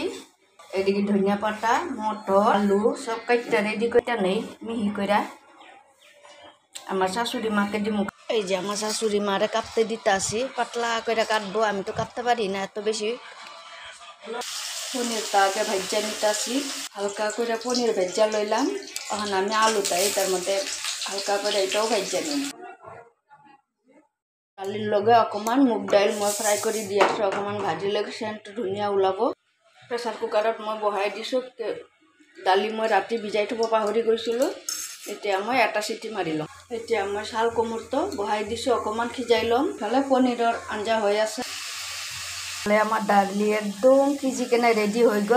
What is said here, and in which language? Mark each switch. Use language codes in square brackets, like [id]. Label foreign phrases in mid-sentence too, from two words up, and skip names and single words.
[bn] এইদিকে ধনিয়া পাতা, মটর, আলু সব কাটটা রেডি করে নেই মিহি করে আমার শাশুড়ি মাকে দিমু। এই যে আমার শাশুড়ি মারে কাটতে দিতে আসি, পাতলা করে কাটবো, আমি তো কাটতে পারি না এত বেশি। পনিরটা আগে ভাজ্যা নিতে আসি, হালকা করে পনির ভেজা লইলাম। এখন আমি আলুটা এটার মধ্যে হালকা করে এটাও ভাজ্যা নিই। [as] ডালির লগে অকমান মুগ ডাইল মই ফ্রাই করে দি আছো, অকমান ভাজি লগে সেন্ট ধনিয়া ওলাব। প্রেসার কুকাৰত মই বহাই দিছোঁ। দালি মই ৰাতি ভিজাই থ'ব পাহৰি গৈছিলোঁ, এতিয়া মই এটা চিটি মাৰি ল'ম। এতিয়া মই চাল কোমোৰটো বহাই দিছোঁ, অকণমান সিজাই ল'ম। ইফালে পনীৰৰ আঞ্জা হৈ আছে। আমাৰ দালি একদম সিজি কেনে ৰেডি হৈ গ'ল।